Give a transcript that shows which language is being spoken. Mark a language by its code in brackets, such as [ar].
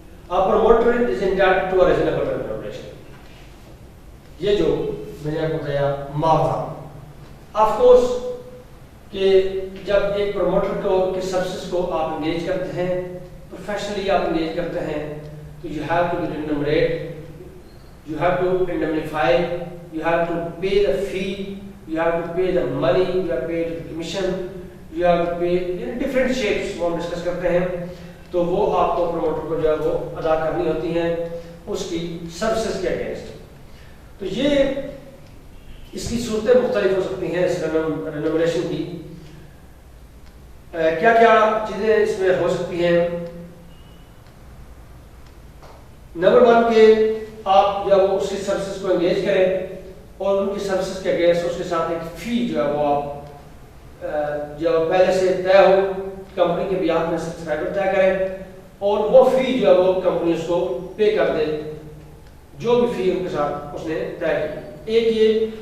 [en] A promoter is entitled to a reasonable remuneration. [ur] یہ جو میں نے آپ کو بتایا معاوضہ. آف کورس کہ جب ایک پروموٹر کو کے سروسز کو آپ انگیج کرتے ہیں, پروفیشنلی آپ انگیج کرتے ہیں, تو [en] you have to remunerate, you have to indemnify, you have to pay the fee, you have to pay the money, you have to pay the commission, you have to pay in different shapes [ur] وہ ہم discuss کرتے ہیں. تو وہ آپ کو promoter کو جو ہے وہ ادا کرنی ہوتی ہیں اس کی سروسز کے اگینسٹ. تو یہ اس کی صورتیں مختلف ہو سکتی ہیں اس رینوویشن کی. کیا کیا چیزیں اس میں ہو سکتی ہیں؟ نمبر 1 کہ آپ جب اس کی سروسز کو انگیج کریں اور ان کی سروسز کے اگینسٹ اس کے ساتھ ایک فی جو ہے وہ آپ جو پہلے سے طے ہو کمپنی کے بیاہ میں سبسکرائبر طے کریں اور وہ فی جو ہے وہ کمپنی اس کو پے کر دے جو بھی فی ان کے ساتھ اس نے طے کی. ایک یہ.